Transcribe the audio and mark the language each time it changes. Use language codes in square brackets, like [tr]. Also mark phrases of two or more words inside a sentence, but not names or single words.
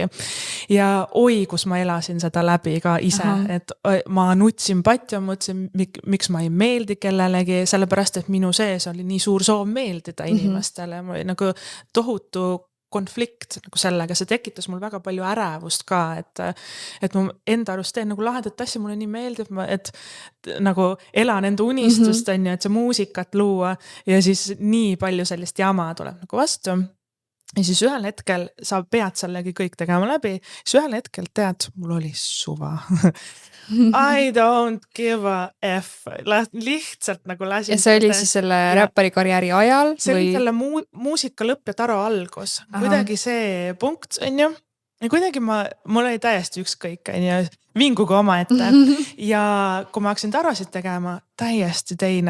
[et] Ja oi, kus ma elasin seda läbi ka ise, et ma nutsin patja, mõtlesin, miks ma ei meeldi kellelegi, sellepärast, et minu sees oli nii suur soov meeldida inimestele, ma oli nagu tohutu konflikt nagu sellega, see tekitas mul väga palju ärevust ka, et ma enda arust teen nagu lahedat asja, mulle nii meeldib, et nagu elan enda unistust, on ju, et see muusikat luua ja siis nii palju sellist jama tuleb nagu vastu. Ja siis ühel hetkel sa pead sellegi kõik tegema läbi, siis ühel hetkel tead, mul oli suva. [en] I don't give a F. [et] Lihtsalt nagu lasin. Ja see oli siis selle räppari karjääri ajal? See oli selle muusika lõpp ja Taro algus. Kuidagi see punkt, on ju. Ja kuidagi mul oli täiesti ükskõik, on ju, vinguga oma ette. Ja kui ma hakkasin Tarosid tegema, täiesti teine.